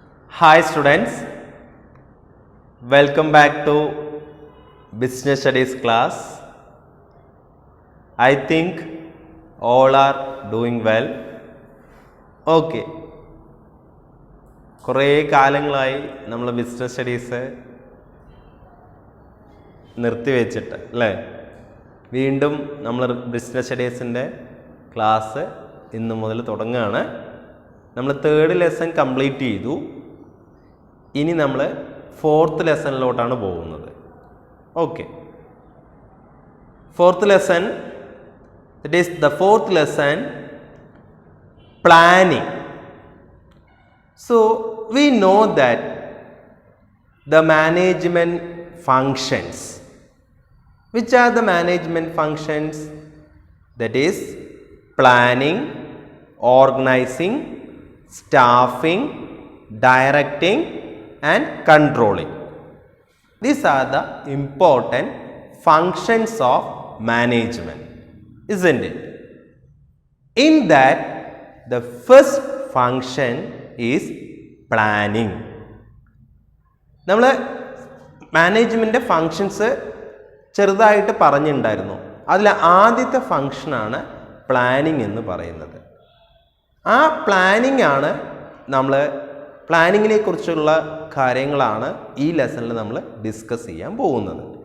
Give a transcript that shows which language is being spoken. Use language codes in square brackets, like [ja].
[en] Hi students, welcome back to Business Studies class. I think all are doing well. Okay. [ml] കുറേ കാലങ്ങളായി നമ്മൾ business studies നിർത്തിവെച്ചിട്ട് അല്ലേ, വീണ്ടും നമ്മൾ ബിസിനസ് സ്റ്റഡീസിൻ്റെ ക്ലാസ് ഇന്ന് മുതൽ തുടങ്ങുകയാണ്. നമ്മൾ 3rd ലെസൺ കംപ്ലീറ്റ് ചെയ്തു. ഇനി നമ്മൾ 4th ലെസണിലോട്ടാണ് പോകുന്നത്. [en] Okay, 4th lesson, that is the 4th lesson, planning. So we know that the management functions. Which are the management functions? That is planning, organizing, staffing, directing and controlling. These are the important functions of management, isn't it? In that, the first function is planning. [ml] നമ്മൾ management functions ചെറുതായിട്ട് പറഞ്ഞിട്ടുണ്ടായിരുന്നു. അതിൽ ആദ്യത്തെ ഫങ്ഷനാണ് planning എന്ന് പറയുന്നത്. ആ planning ആണ് നമ്മൾ പ്ലാനിങ്ങിനെ കുറിച്ചുള്ള കാര്യങ്ങളാണ് ഈ ലെസണിൽ നമ്മൾ ഡിസ്കസ് ചെയ്യാൻ പോകുന്നത്.